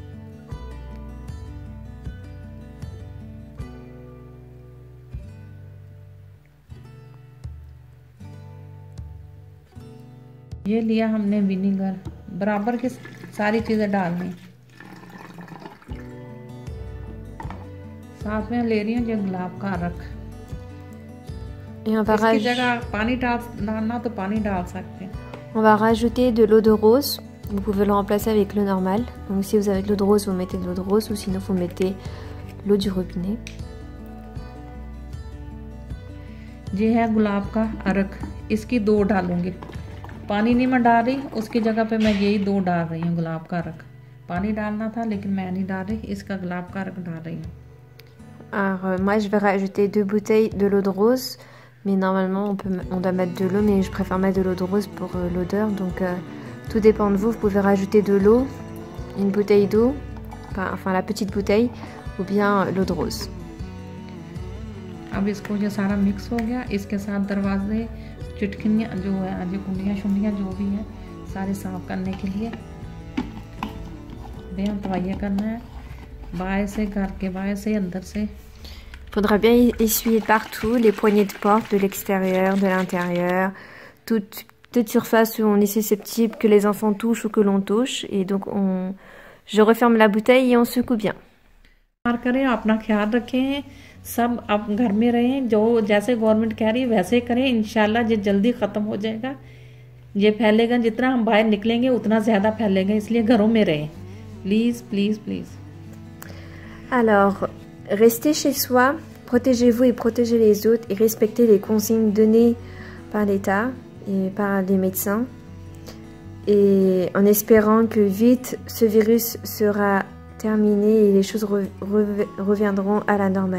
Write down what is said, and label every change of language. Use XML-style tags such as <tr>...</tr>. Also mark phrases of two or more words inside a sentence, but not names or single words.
<ur>یہ لیا ہم نے وینیگر. برابر کی ساری چیزیں ڈالنی. ساتھ میں لے رہی ہوں جو گلاب کا عرق. اس کی جگہ پانی ڈالنا تو پانی ڈال سکتے ہیں.</ur> <fr>On va rajouter de l'eau de rose. Vous pouvez le remplacer avec l'eau normale. Donc si vous avez de l'eau de rose, vous mettez de l'eau de rose ou sinon vous mettez l'eau du robinet.</fr> <ur>یہ ہے گلاب کا عرق. اس کی 2 ڈالوں گی. پانی نہیں میں ڈال رہی، اس کی جگہ پہ میں یہی 2 ڈال رہی ہوں گلاب کا عرق. پانی ڈالنا تھا لیکن میں نہیں ڈال رہی، اس کا گلاب کا عرق ڈال رہی ہوں.</ur> <fr>Alors moi je vais rajouter 2 bouteilles de l'eau de rose. Mais normalement on doit mettre de l'eau, mais je préfère mettre de l'eau de rose pour l'odeur. Donc tout dépend de vous. Vous pouvez rajouter de l'eau, une bouteille d'eau, enfin la petite bouteille, ou bien l'eau de rose.</fr> <ur>اب اس کو یہ سارا مکس ہو گیا، اس کے ساتھ دروازے چٹخنیاں جو ہے، جو کنڈیاں شنڈیاں جو بھی ہیں سارے صاف کرنے کے لیے</ur> <fr>bien travailler</fr> <ur>کرنا ہے، باہر سے گھر کے باہر سے اندر سے.</ur> <fr>Faudra bien essuyer partout, les poignées de porte de l'extérieur, de l'intérieur, toute surface où on est susceptible que les enfants touchent ou que l'on touche. Et donc je referme la bouteille et on secoue bien.</fr> <ur>کریں، اپنا خیال رکھیں، سب آپ گھر میں رہیں، جو جیسے گورنمنٹ کہہ رہی ہے ویسے کریں. ان شاء اللہ یہ جلدی ختم ہو جائے گا. یہ پھیلے گا، جتنا ہم باہر نکلیں گے اتنا زیادہ پھیلے گا، اس لیے گھروں میں رہیں.</ur> <en>please please please.</en> <fr>Alors, restez chez soi, protégez-vous et protégez les autres et respectez les consignes données par l'État et par les médecins. Et en espérant que vite ce virus sera terminé et les choses reviendront à la normale.</fr>